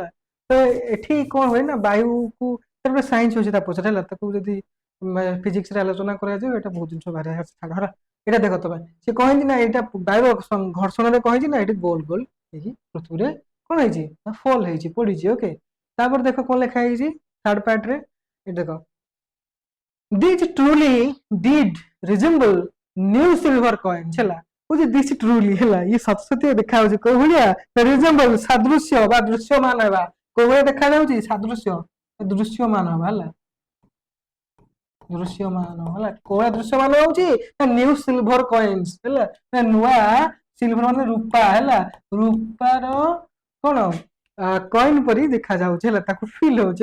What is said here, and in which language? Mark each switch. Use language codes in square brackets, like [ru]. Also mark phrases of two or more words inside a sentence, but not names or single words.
[or] ତ ଏଠି କଣ ହୁଏ ନା ବାୟୁକୁ ଗୋଟେ ସାଇନ୍ସ ଅଛି ତା ପଛରେ ହେଲା, ତାକୁ ଯଦି ଫିଜିକ୍ସ ରେ ଆଲୋଚନା କରାଯାଏ ଏଇଟା ବହୁତ ଜିନିଷ ବାହାରେ ହେଲା। ଏଇଟା ଦେଖ ତମେ ସେ କହିଛି ନା ଏଇଟା ବାୟୁ ଘର୍ଷଣରେ କହିଛି ନା ଏଠି ଗୋଲ ଗୋଲ ହେଇକି ପୃଥିବୀରେ କଣ ହେଇଛି ନା ଫଲ ହେଇଛି ପଡିଛି। ଓକେ, ତାପରେ ଦେଖ କଣ ଲେଖା ହେଇଛି [en] third part [or] ରେ, ଏ ଦେଖ [en] These truly did resemble new silver coins [or] ହେଲା, କହୁଛି [en] this truly [or] ହେଲା, ଇଏ ସତ ସତ୍ୟ ଦେଖା ଯାଉଛି କୋଉ ଭଳିଆ resemble ସାଦୃଶ୍ୟ ବା ଦୃଶ୍ୟମାନ ହେବା, କୋଉ ଭଳିଆ ଦେଖା ଯାଉଛି ସାଦୃଶ୍ୟ ଦୃଶ୍ୟମାନ ହେବା ହେଲା, ଦୃଶ୍ୟମାନ ହେଲା, କୋଉ ଭଳିଆ ଦୃଶ୍ୟମାନ ହଉଛି ନା [en] new silver coins [or] ହେଲା, ନୂଆ ସିଲଭର ମାନେ ରୂପା ହେଲା, ରୂପାର କଣ କଏନ ପରି ଦେଖା ଯାଉଛି ହେଲା, ତାକୁ ଫିଲ୍ ହଉଛି।